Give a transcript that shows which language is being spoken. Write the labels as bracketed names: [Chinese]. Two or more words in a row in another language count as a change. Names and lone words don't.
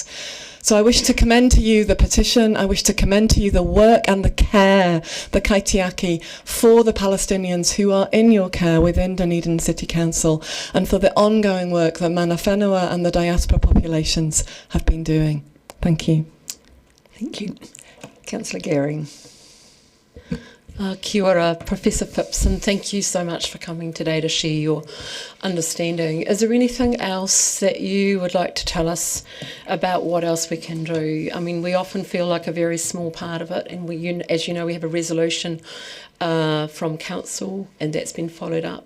[English] So I wish to commend to you the petition, I wish to commend to you the work and the care, the kaitiaki, for the Palestinians who are in your care within Dunedin City Council, and for the ongoing work that [Māori] Mana Whenua [English] and the diaspora populations have been doing. Thank you. Thank you. Councillor Gehring. [Māori] Kia ora, [English] Professor Phipson, thank you so much for coming today to share your understanding. Is there anything else that you would like to tell us about what else we can do? I mean, we often feel like a very small part of it, and as you know, we have a resolution from council, and that's been followed up.